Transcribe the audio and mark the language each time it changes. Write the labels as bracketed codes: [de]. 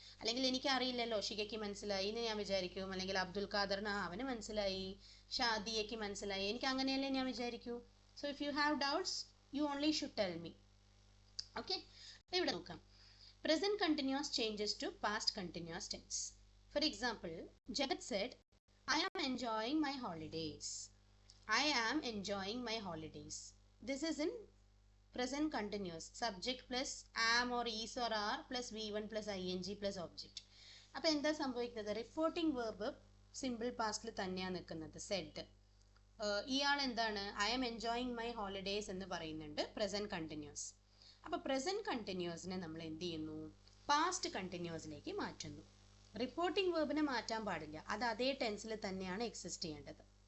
[ml] അല്ലെങ്കിൽ എനിക്ക് അറിയില്ലല്ലോ, ഷികയ്ക്ക് മനസ്സിലായി എന്ന് ഞാൻ വിചാരിക്കും, അല്ലെങ്കിൽ അബ്ദുൽ ഖാദറിന് അവന് മനസ്സിലായി, ഷാദിയയ്ക്ക് മനസ്സിലായി, എനിക്ക് അങ്ങനെയല്ലേ ഞാൻ വിചാരിക്കൂ. [en] So if you have doubts, you only should tell me. Okay, [ml] ഇവിടെ നോക്കാം. [en] Present continuous changes to past continuous tense. For example, Jagat said I am enjoying my holidays. I am enjoying my holidays. This is in present continuous. Subject plus am or is or are plus V1 plus ing plus object. [ml] അപ്പോൾ എന്താ സംഭവിക്കുന്നത്? Reporting verb simple പാസ്റ്റിൽ തന്നെയാണ് നിൽക്കുന്നത്, Z. ഇയാൾ എന്താണ്, [en] I am enjoying my holidays [ml] എന്ന് പറയുന്നുണ്ട്, present continuous. അപ്പോൾ പ്രസൻറ്റ് കണ്ടിന്യൂസിനെ നമ്മൾ എന്ത് ചെയ്യുന്നു, പാസ്റ്റ് കണ്ടിന്യൂസിലേക്ക് മാറ്റുന്നു. റിപ്പോർട്ടിംഗ് വേർബിനെ മാറ്റാൻ പാടില്ല, അത് അതേ ടെൻസിൽ തന്നെയാണ് എക്സിസ്റ്റ് ചെയ്യേണ്ടത്.